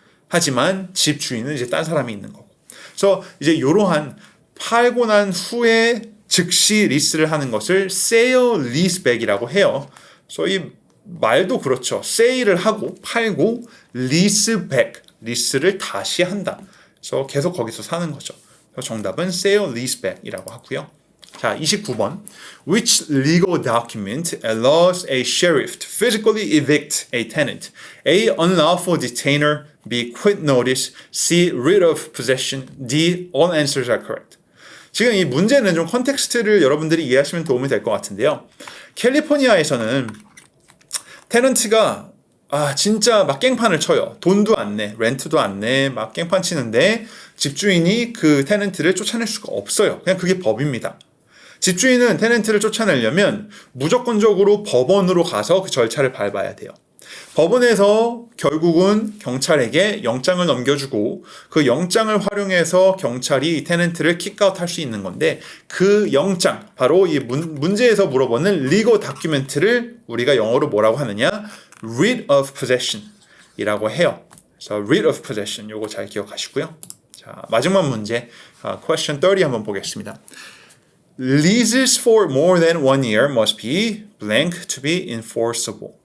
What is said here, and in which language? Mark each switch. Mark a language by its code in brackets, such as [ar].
[ko] 하지만 집 주인은 이제 딴 사람이 있는 거고. 그래서 이제 이러한 팔고 난 후에 즉시 리스를 하는 것을 sale leaseback이라고 해요. 그래서 이 말도 그렇죠. 세일을 하고 팔고 leaseback, 리스를 다시 한다. 그래서 계속 거기서 사는 거죠. 그래서 정답은 sale leaseback이라고 하고요. 자, 29번. [en] Which legal document allows a sheriff to physically evict a tenant? A. Unlawful detainer. B. Quit notice. C. Writ of possession. D. All answers are correct. [ko] 지금 이 문제는 좀 컨텍스트를 여러분들이 이해하시면 도움이 될 것 같은데요. 캘리포니아에서는 테넌트가 진짜 막 깽판을 쳐요. 돈도 안 내, 렌트도 안 내, 막 깽판 치는데 집주인이 그 테넌트를 쫓아낼 수가 없어요. 그냥 그게 법입니다. 집주인은 테넌트를 쫓아내려면 무조건적으로 법원으로 가서 그 절차를 밟아야 돼요. 법원에서 결국은 경찰에게 영장을 넘겨주고 그 영장을 활용해서 경찰이 테넌트를 킥아웃 할 수 있는 건데, 그 영장, 바로 이 문제에서 물어보는 리거 다큐멘트를 우리가 영어로 뭐라고 하느냐? Writ of possession 이라고 해요. 그래서 writ of possession, 요거 잘 기억하시고요. 자, 마지막 문제, question 30 한번 보겠습니다. [en] Leases for more than 1 year must be blank to be enforceable.